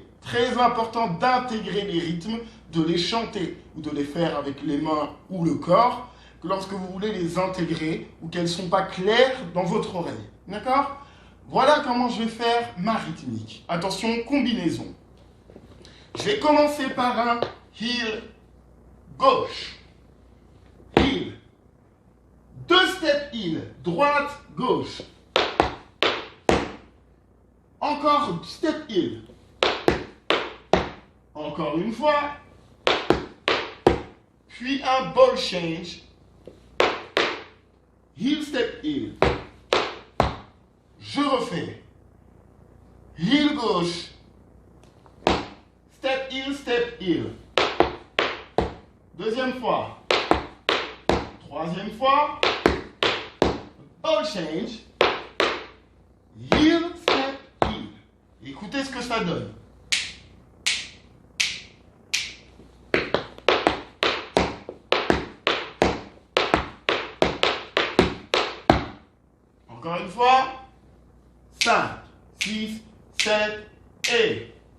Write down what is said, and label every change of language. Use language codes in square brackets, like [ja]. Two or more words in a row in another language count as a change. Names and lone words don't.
[fr] Très important d'intégrer les rythmes, de les chanter ou de les faire avec les mains ou le corps lorsque vous voulez les intégrer ou qu'elles ne sont pas claires dans votre oreille. D'accord? Voilà comment je vais faire ma rythmique. Attention, combinaison. Je vais commencer par un heel, gauche, heel, 2 [en] step heel, [fr] droite, gauche, encore [en] step heel, [fr] encore une fois, puis un [en] ball change, heel, step heel, [fr] je refais, [en] heel gauche, step heel, [fr] deuxième fois, troisième fois, [en] ball change, heel, step heel. [fr] Écoutez ce que ça donne. Encore une fois, 5, 6, 7 et...